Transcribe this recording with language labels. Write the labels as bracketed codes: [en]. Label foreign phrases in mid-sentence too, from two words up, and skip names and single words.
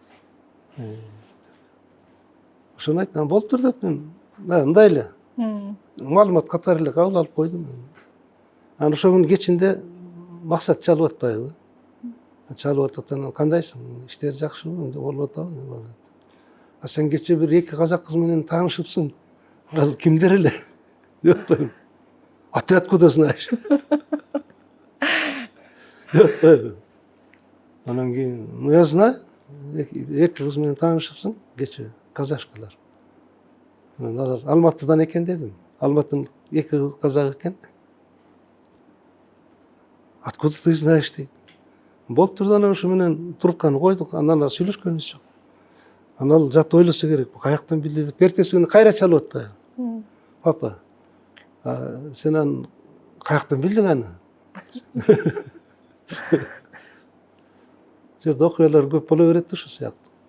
[ky] Ошону айттым, болуптур деп мен мындай эле маалымат катары эле кабыл алып койдум. Анан ошол күнү кечинде Максат чалып атпайбы? Чалып атат, анан кандайсың? Иштери жакшыбы? Болуп атабы? Сен кече бир эки казак кыз менен таанышыпсың. Ал кимдер эле? Деп атпайбы? [ru] А ты откуда знаешь? [ky] Деп атпайбы? Анан кийин, [ru] я знаю, [ky] эки кыз менен таанышыпсың кече, казашкалар. Анан алар Алматыдан экен дедим. Алматынын эки казак экен. [ru] Откуда ты знаешь дейт. [ky] Болуптур да, анан ошо менен трубканы койдук, андан ары сүйлөшкөнүбүз жок. Анан ал жат ойлосо керек, каяктан билди деп. Эртеси күнү кайра чалып атпайбы? Папа, сен аны каяктан билдиң аны? Жерде окуялар көп боло берет да ошол сыяктуу.